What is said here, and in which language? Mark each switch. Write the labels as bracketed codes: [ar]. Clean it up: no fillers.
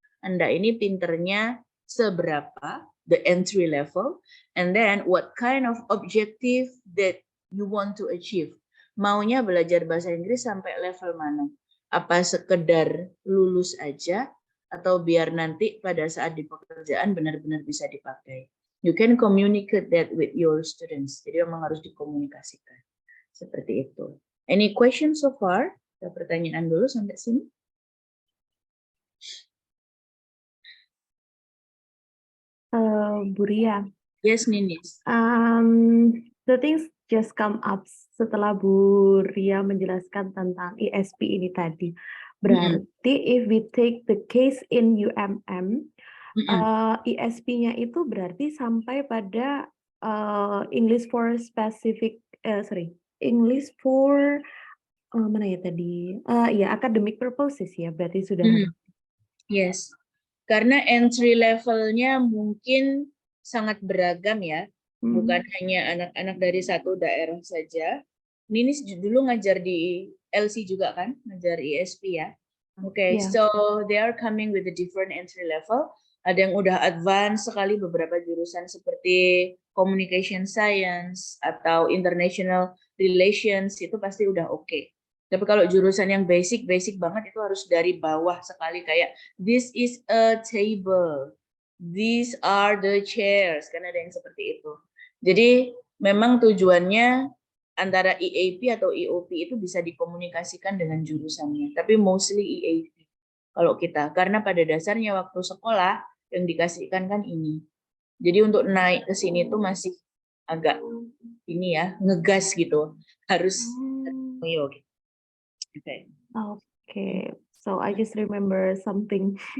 [id] Anda ini pinternya seberapa, [en] the entry level, and then what kind of objective that you want to achieve. [id] Maunya belajar bahasa Inggris sampai level mana? Apa sekedar lulus aja, atau biar nanti pada saat di pekerjaan benar-benar bisa dipakai. [en] You can communicate that with your students. [id] Jadi memang harus dikomunikasikan. Seperti itu. [en] Any questions so far? [id] Ada pertanyaan dulu sampai sini? Bu Ria. [en] Yes, Ninis. The things just come up [id] setelah Bu Ria menjelaskan tentang ISP ini tadi. Berarti [en] if we take the case in UMM, [id] ISP-nya itu berarti sampai pada English for specific, English for mana ya tadi? Ya academic purposes ya, berarti sudah. Yes, karena entry levelnya mungkin sangat beragam ya, bukan hanya anak-anak dari satu daerah saja. Ninis dulu ngajar di LC juga kan, ngajar ISP ya. [en] Oke, so they are coming with a different entry level. [id] Ada yang udah advance sekali, beberapa jurusan seperti communication science atau international relations itu pasti udah oke. Tapi kalau jurusan yang basic banget itu harus dari bawah sekali kayak [en] this is a table, these are the chairs, [id] kan ada yang seperti itu. Jadi memang tujuannya antara EAP atau EOP itu bisa dikomunikasikan dengan jurusannya, tapi mostly EAP kalau kita, karena pada dasarnya waktu sekolah yang dikasihkan kan ini. Jadi untuk naik ke sini tuh masih agak ini ya, ngegas gitu, harus ayo. [en] Okay. Okay, so I just remember something.